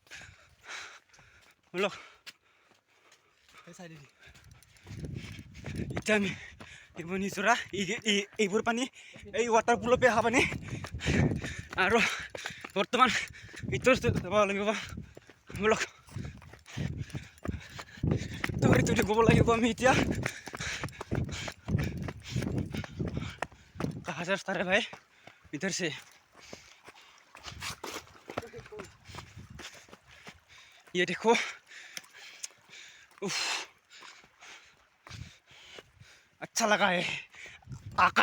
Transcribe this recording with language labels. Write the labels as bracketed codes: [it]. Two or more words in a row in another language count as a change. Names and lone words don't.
[as] বলক, এতিয়া আমি এইবোৰ নিজৰা, এইবোৰ পানী এই ৱাটাৰফলৰ পৰা অহা পানী। আৰু বৰ্তমান ভিতৰত যাব লাগিব। বলক, দৌৰি গ'ব লাগিব আমি এতিয়া। [hi] कहाँ से रास्ता है भाई? इधर से। ये देखो, अच्छा लगा है आकर।